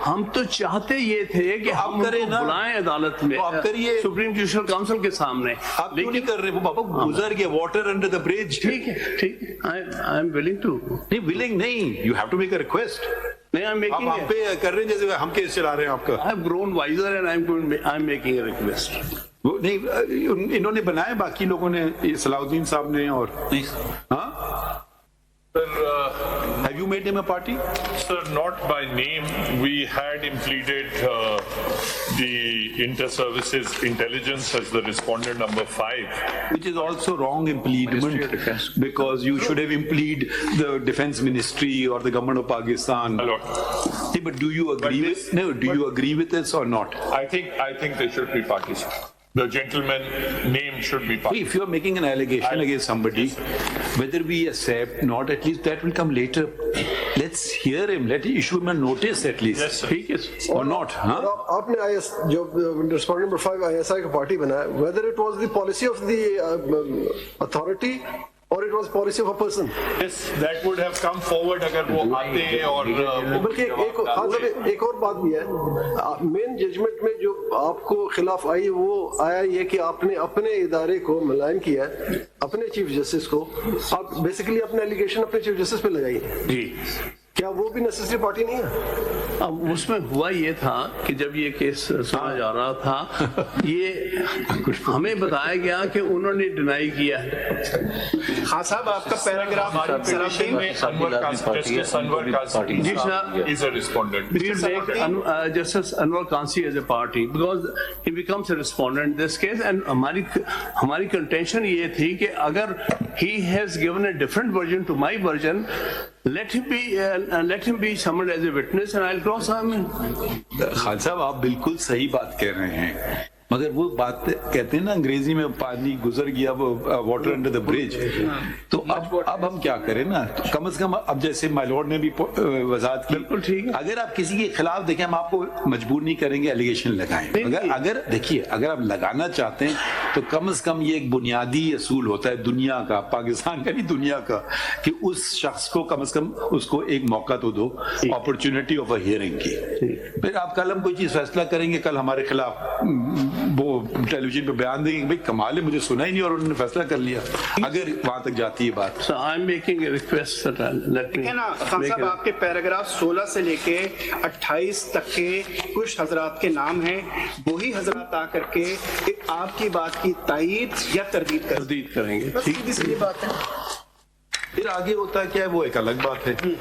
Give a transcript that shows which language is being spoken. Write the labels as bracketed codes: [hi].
[ur] ہم تو چاہتے یہ تھے کہ آپ کریں نا, بلائیں عدالت میں, آپ کریے سپریم جوڈیشل کاؤنسل کے سامنے. آپ کیوں نہیں کر رہے, وہ بابا گزر گیا, [en] Water under the bridge. [ur] ٹھیک ہے, ٹھیک ہے, [en] I am willing to. [ur] نہیں ولنگ نہیں, [en] You have to make a request. نہیں, I am [ur] آپ [en] making [ur] پہ کر رہے ہیں جیسے ہم کیس چلا رہے ہیں آپ کا. [en] I have grown wiser and I am making a request. [ur] وہ نہیں, انہوں نے بنائے باقی لوگوں نے, صلاح الدین صاحب نے, اور ہاں [en] have you made him a party? Sir, not by name. We had him pleaded the inter-services intelligence as the respondent number 5. Which is also wrong impleadment, because you should have impleed the defense ministry or the government of Pakistan. Hello. See, but do you agree with, no, do you agree with this or not? I think they should be parties. The gentleman name should be parties. If you are making an allegation against somebody, whether we accept not, at least that will come later. Let's hear him, let him issue him a notice at least. Yes, sir. Or not, huh? [ur] آپ نے جو respondent number 5 ISI کا party بنایا, [en] whether it was the policy of the authority or it was policy of a person. Yes, that would have come forward [ur] اگر وہ آتے اور بلکہ ایک اور بات بھی ہے, مین ججمنٹ میں جو آپ کو خلاف آئی وہ آیا یہ کہ آپ نے اپنے ادارے کو ملائم کیا, اپنے چیف جسٹس کو. آپ بیسیکلی اپنے ایلیگیشن اپنے چیف جسٹس پہ لگائی. جی, کیا وہ بھی نیسیسری پارٹی نہیں ہے؟ اب اس میں ہوا یہ تھا کہ جب یہ کیس سنا جا رہا تھا, یہ ہمیں بتایا گیا کہ انہوں نے ڈینائی کیا ہے. ہاں صاحب, آپ کا پیراگراف [en] Justice Anwar Qasi [ur] جی صاحب, [en] is a respondent. we will make Justice Anwar Qasi as a party because he becomes a respondent in this case. And ہماری contention [ur] یہ تھی کہ اگر [en] he has given a different version to my version, let him be summoned as a witness and I'll cross him. [ur] Khan صاحب آپ بالکل صحیح بات کہہ رہے ہیں, مگر وہ بات کہتے ہیں نا انگریزی میں, پانی گزر گیا وہ [en] Water under the bridge. [ur] تو اب ہم کیا کریں نا, کم از کم اب جیسے مائی لارڈ نے بھی وضاحت کی, بالکل ٹھیک ہے, اگر آپ کسی کے خلاف دیکھیں, ہم آپ کو مجبور نہیں کریں گے ایلیگیشن لگائیں, اگر دیکھیے اگر آپ لگانا چاہتے ہیں تو کم از کم یہ ایک بنیادی اصول ہوتا ہے دنیا کا, پاکستان کا نہیں دنیا کا, کہ اس شخص کو کم از کم اس کو ایک موقع تو دو, [en] opportunity of a hearing [ur] کی. پھر آپ کل ہم کوئی چیز فیصلہ کریں گے, کل ہمارے خلاف وہ ٹیلی ویژن پہ بیان دیں گے کہ بھائی کمال ہے, مجھے سنا ہی نہیں اور انہوں نے فیصلہ کر لیا, اگر وہاں تک جاتی ہے بات. [en] So I'm making a request that let me. [ur] نا خان صاحب, آپ کے پیراگراف 16 سے لے کے 28 تک کے کچھ حضرات کے نام ہیں, وہی حضرات آ کر کے آپ کی بات کی تائید یا تردید کریں گے. سیدھی سی بات ہے. پھر آگے ہوتا ہے کیا ہے وہ ایک الگ بات ہے.